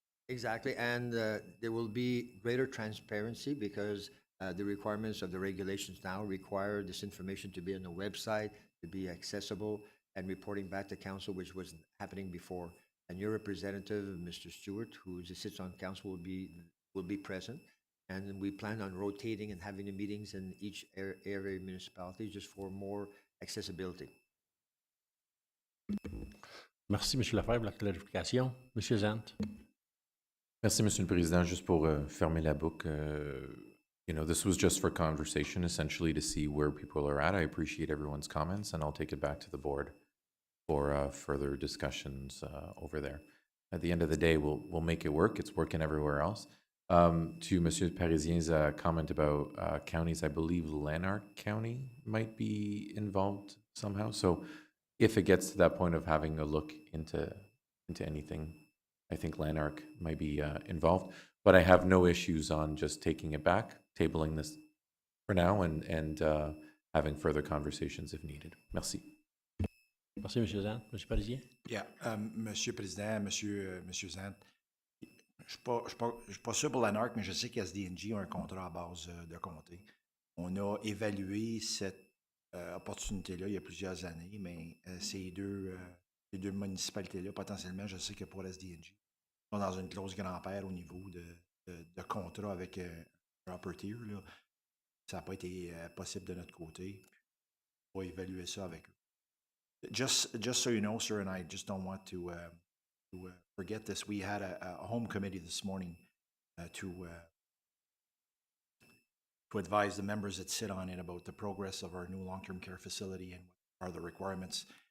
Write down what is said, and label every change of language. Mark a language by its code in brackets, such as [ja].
[en] Exactly, and there will be greater transparency because the requirements of the regulations now require this information to be on the website, to be accessible, and reporting back to council, which wasn't happening before. And your representative, Mr. Stewart, who sits on council, will be present. And we plan on rotating and having the meetings in each area municipality just for more accessibility. [fr] Merci, M. Lefebvre, pour la clarification. M. Zant. Merci, Monsieur le Président. Juste pour fermer la boucle, [en] this was just for conversation, essentially to see where people are at. I appreciate everyone's comments, and I'll take it back to the board for further discussions over there. At the end of the day, we'll make it work. It's working everywhere else. To Monsieur Parisien's comment about counties, I believe Lanark County might be involved somehow. So if it gets to that point of having a look into anything, I think Lanark might be involved. But I have no issues on just taking it back, tabling this for now, and having further conversations if needed. [fr] Merci. Merci, M. Zant. M. Parisien? Yeah, Monsieur le Président, Monsieur Zant, je suis pas sûr pour l'ANARC, mais je sais qu'SDNG a un contrat à base de comté. On a évalué cette opportunité-là il y a plusieurs années, mais ces deux municipalités-là, potentiellement, je sais que pour SDNG, sont dans une clause grand-père au niveau de contrat avec un upper tier. Là. Ça n'a pas été possible de notre côté. On va évaluer ça avec eux. [en] Just so you know, sir, and I just don't want to forget this, we had a home committee this morning to advise the members that sit on it about the progress of our new long-term care facility and what are the requirements.